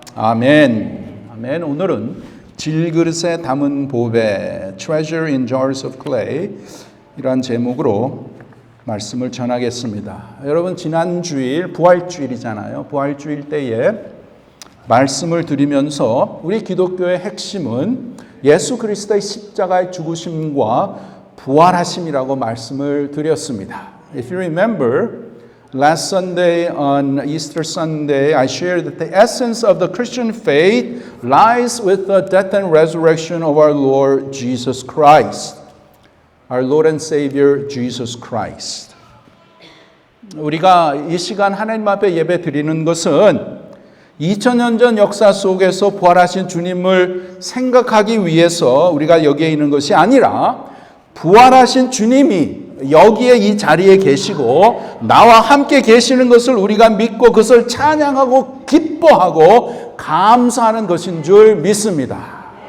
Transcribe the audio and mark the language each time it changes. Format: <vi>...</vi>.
<ko>아멘. 아멘. 오늘은 질그릇에 담은 보배,</ko> <en>Treasure in Jars of Clay,</en> <ko>이러한 제목으로 말씀을 전하겠습니다. 여러분, 지난 주일 부활주일이잖아요. 부활주일 때에 말씀을 드리면서 우리 기독교의 핵심은 예수 그리스도의 십자가의 죽으심과 부활하심이라고 말씀을 드렸습니다.</ko> <en>If you remember, last Sunday on Easter Sunday, I shared that the essence of the Christian faith lies with the death and resurrection of our Lord Jesus Christ. Our Lord and Savior Jesus Christ.</en> <ko>우리가 이 시간 하나님 앞에 예배 드리는 것은 2000년 전 역사 속에서 부활하신 주님을 생각하기 위해서 우리가 여기에 있는 것이 아니라 부활하신 주님이 여기에 이 자리에 계시고 나와 함께 계시는 것을 우리가 믿고 그것을 찬양하고 기뻐하고 감사하는 것인 줄 믿습니다.</ko>